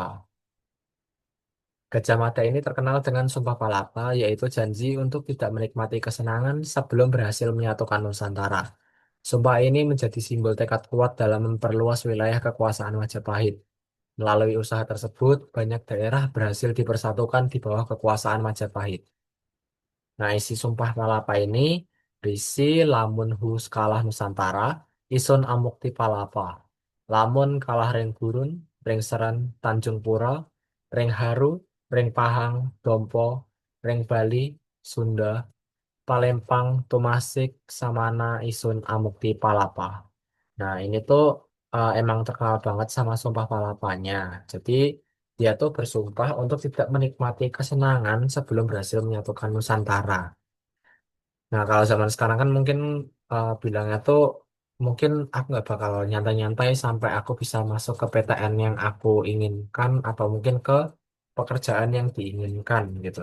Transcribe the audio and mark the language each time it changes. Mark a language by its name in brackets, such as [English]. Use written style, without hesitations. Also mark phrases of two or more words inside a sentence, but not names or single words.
[Indonesian] Gajah Mada ini terkenal dengan Sumpah Palapa, yaitu janji untuk tidak menikmati kesenangan sebelum berhasil menyatukan Nusantara. Sumpah ini menjadi simbol tekad kuat dalam memperluas wilayah kekuasaan Majapahit. Melalui usaha tersebut, banyak daerah berhasil dipersatukan di bawah kekuasaan Majapahit. Nah, isi Sumpah Palapa ini berisi [Kawi] lamun hus kalah Nusantara, isun amukti palapa. Lamun kalah ring gurun, ring seran Tanjung Pura, ring haru, ring pahang, dompo, ring Bali, Sunda, Palembang, Tumasik, Samana, isun amukti palapa. [Indonesian] Nah, ini tuh emang terkenal banget sama Sumpah Palapanya. Jadi dia tuh bersumpah untuk tidak menikmati kesenangan sebelum berhasil menyatukan Nusantara. Nah, kalau zaman sekarang kan mungkin bilangnya tuh mungkin aku nggak bakal nyantai-nyantai sampai aku bisa masuk ke PTN yang aku inginkan atau mungkin ke pekerjaan yang diinginkan gitu.